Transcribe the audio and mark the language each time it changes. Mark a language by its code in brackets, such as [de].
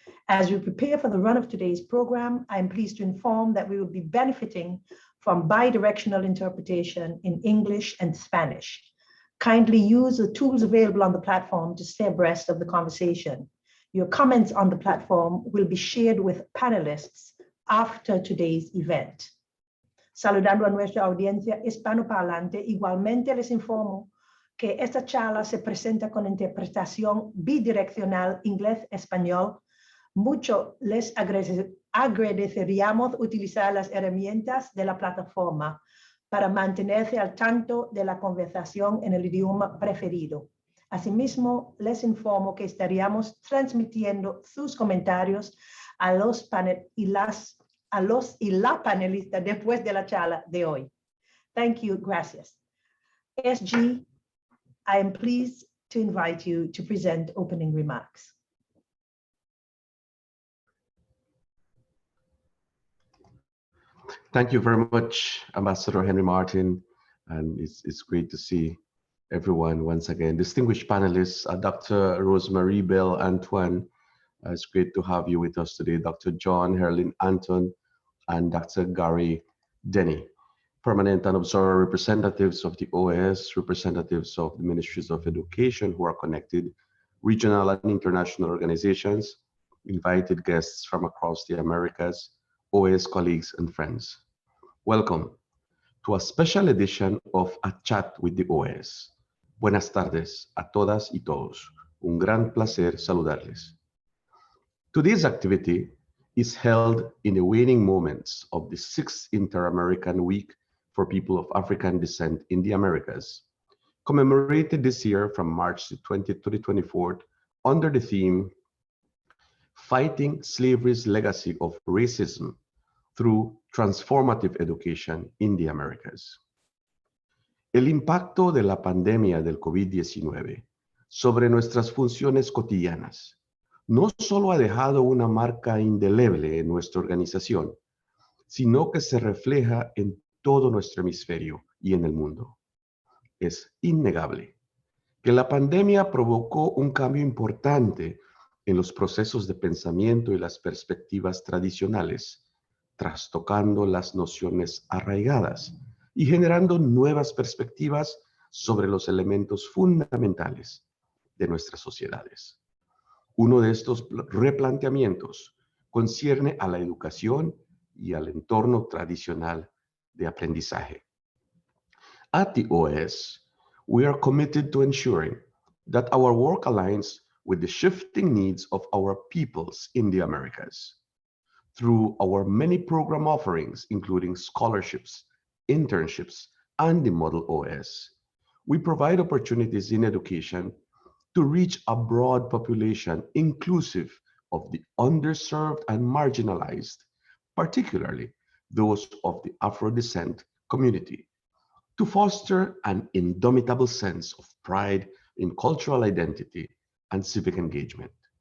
[en] As we prepare for the run of today's program, I am pleased to inform that we will be benefiting from bi-directional interpretation in English and Spanish. Kindly use the tools available on the platform to stay abreast of the conversation. Your comments on the platform will be shared with panelists after today's event. [es] Saludando a nuestra audiencia hispanoparlante, igualmente les informo que esta charla se presenta con interpretación bidireccional inglés-español. Mucho les agradeceríamos utilizar las herramientas de la plataforma para mantenerse al tanto de la conversación en el idioma preferido. Asimismo, les informo que estaríamos transmitiendo sus comentarios a los y la panelista después de la charla de hoy. [en] Thank you, gracias. SG, I am pleased to invite you to present opening remarks. Thank you very much, Ambassador Henry Martin, and it's great to see everyone once again. Distinguished panelists, Dr. Rosemary Bell Antoine, it's great to have you with us today, Dr. John Herlin Anton, and Dr. Gary Denny. Permanent and observer representatives of the OAS, representatives of the Ministries of Education who are connected, regional and international organizations, invited guests from across the Americas, OAS colleagues and friends. Welcome to a special edition of A Chat with the OAS. [es] Buenas tardes a todas y todos. Un gran placer saludarles. [en] Today's activity is held in the waning moments of the 6th Inter-American Week for People of African Descent in the Americas, commemorated this year from March 20th to the 24th under the theme Fighting Slavery's Legacy of Racism through Transformative Education in the Americas. [es] El impacto de la pandemia del COVID-19 sobre nuestras funciones cotidianas no solo ha dejado una marca indeleble en nuestra organización, sino que se refleja en todo nuestro hemisferio y en el mundo. Es innegable que la pandemia provocó un cambio importante en los procesos de pensamiento y las perspectivas tradicionales, trastocando las nociones arraigadas y generando nuevas perspectivas sobre los elementos fundamentales de nuestras sociedades. Uno de estos replanteamientos concierne a la educación y al entorno tradicional de aprendizaje. [en] At the OAS, we are committed to ensuring that our work aligns with the shifting needs of our peoples in the Americas. Through our many program offerings, including scholarships, internships, and the Model OAS, we provide opportunities in education to reach a broad population inclusive of the underserved and marginalized, particularly those of the Afro descent community, to foster an indomitable sense of pride in cultural identity and civic engagement.